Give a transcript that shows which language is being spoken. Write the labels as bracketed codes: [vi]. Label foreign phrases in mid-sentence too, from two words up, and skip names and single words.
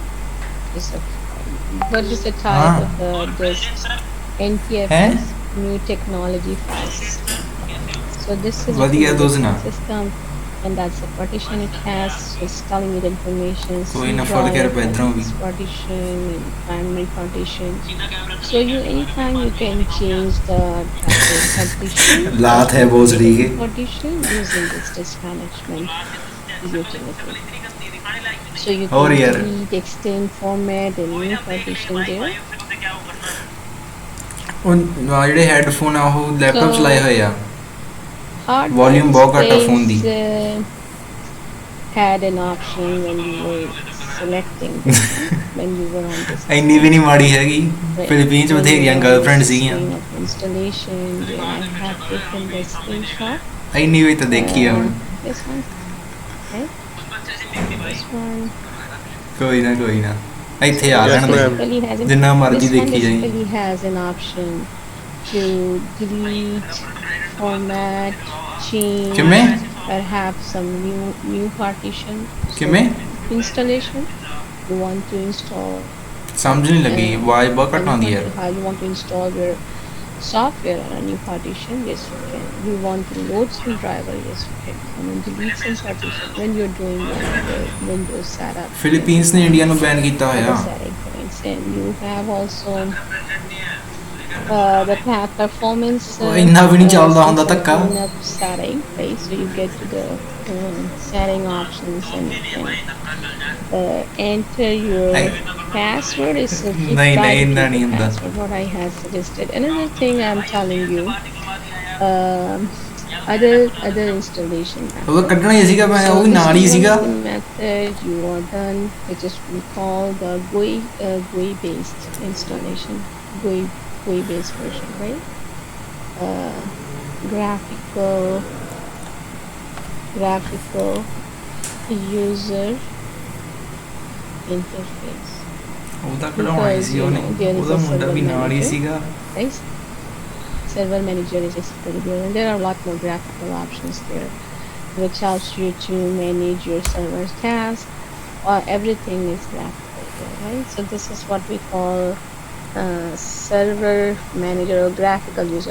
[en] What is the type of the disk? NTFS, new technology file system. So this is a [pa] ਵਧੀਆ ਦੋਸਨਾ [en] system, and that's the partition it has. It's telling you the information. [pa] ਕੋਈ ਨਾ ਫੜ ਕੇ ਰੁਪਏ ਇਧਰੋਂ ਵੀ [en] partition and primary partition. So you anytime you can change the partition. [hi] लात है बहुत सही है [en] Partition using this disk management utility. So you [hi] और [en] can [hi] यार [en] delete, extend, format, and new partition there. [pa] ਉਹ ਜਿਹੜੇ ਹੈੱਡਫੋਨ ਆ ਉਹ ਲੈਪਟਾਪ ਚਲਾਏ ਹੋਏ ਆ [en] Hard [pa] ਵੋਲਿਊਮ ਬਹੁਤ ਘੱਟ ਆ ਫੋਨ ਦੀ [en] had an option when you were selecting when you were on this. [pa] ਇੰਨੀ ਵੀ ਨਹੀਂ ਮਾੜੀ ਹੈਗੀ ਫਿਲੀਪੀਨ ਚ ਬਥੇਰੀਆਂ ਗਰਲਫ੍ਰੈਂਡ ਸੀਗੀਆਂ [en] Installation, where I have taken the screenshot. [pa] ਇੰਨੀ ਵੀ ਤਾਂ ਦੇਖੀ ਆ ਹੁਣ [en] This one, right? This one. [pa] ਕੋਈ ਨਾ ਇੱਥੇ ਆ ਲੈਣ ਦੇ ਜਿੰਨਾ ਮਰਜ਼ੀ ਦੇਖੀ ਜਾਈ [en] Basically has an option to delete, format, change, [pa] ਕਿਵੇਂ [en] perhaps some new partition. [pa] ਕਿਵੇਂ [en] Installation. You want to install. [pa] ਸਮਝ ਨਹੀਂ ਲੱਗੀ ਆਵਾਜ਼ ਬਹੁਤ ਘੱਟ ਆਉਂਦੀ ਯਾਰ [en] How you want to install your software on a new partition, yes, you can. You want to load some driver, yes, you can come and delete some partition when you're doing your Windows setup. You can do [pa] ਫਿਲੀਪੀਨਸ ਨੇ [en] that [pa] ਇੰਡੀਆ ਨੂੰ ਬੈਨ ਕੀਤਾ [en] other [pa] ਹੋਇਆ [en] setting points. And you have also the performance [pa] ਉਹ ਇੰਨਾ ਵੀ ਨਹੀਂ ਚੱਲਦਾ ਹੁੰਦਾ ਧੱਕਾ [en] cleanup setting, right? So you get to the setting options and you can enter your password. Is keep [pa] ਨਹੀਂ [en] try [pa] ਨਹੀਂ [en] to [pa] ਇੰਨਾ [en] keep [pa] ਨਹੀਂ [en] the [pa] ਹੁੰਦਾ [en] password what I had suggested. Another thing I'm telling you, um, other installation [pa] ਉਹ [en] method. [pa] ਕੱਢਣਾ ਹੀ ਸੀਗਾ ਮੈਂ [en] So [pa] ਉਹ ਵੀ [en] this [pa] ਨਾਲ [en] is [pa] ਹੀ [en] one [pa] ਸੀਗਾ [en] of the method you are done, which is we call the GUI based installation, GUI based version, right? Uh, graphical graphical user interface, [pa] ਉਹਦਾ ਕਢਾਉਣਾ ਹੀ [en] because [pa] ਸੀ ਉਹਨੇ [en] there is [pa] ਉਹਦਾ [en] a [pa] ਮੁੰਡਾ [en] server [pa] ਵੀ ਨਾਲ ਹੀ [en] manager, [pa] ਸੀਗਾ [en] right? Server manager is basically there, and there are a lot more graphical options there, which helps you to manage your server tasks. Everything is graphical there, right? So this is what we call server manager or graphical user.